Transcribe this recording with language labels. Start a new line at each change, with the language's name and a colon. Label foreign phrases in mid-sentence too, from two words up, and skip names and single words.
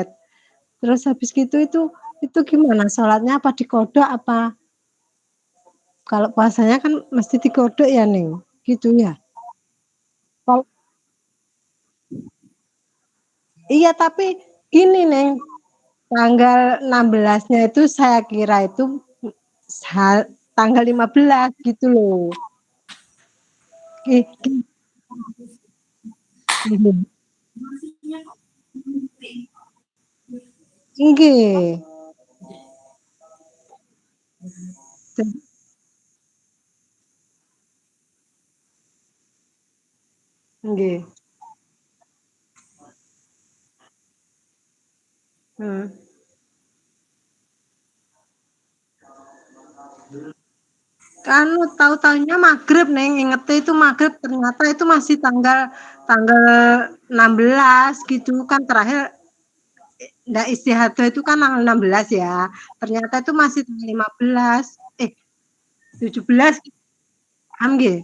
Indonesian: Terus habis gitu itu gimana sholatnya, apa dikodok apa kalau puasanya kan mesti dikodok ya Neng, gitu ya. Kalau iya tapi gini Neng, tanggal 16-nya itu saya kira itu tanggal 15 gitu loh.
Javanese: Nggih. Nggih.
Indonesian: Anu tahu-tahunya maghrib Neng, ingetnya itu maghrib, ternyata itu masih tanggal tanggal 16 gitu kan, terakhir ndak istihadah itu kan tanggal 16 ya, ternyata itu masih tanggal 15, 17 paham nggih?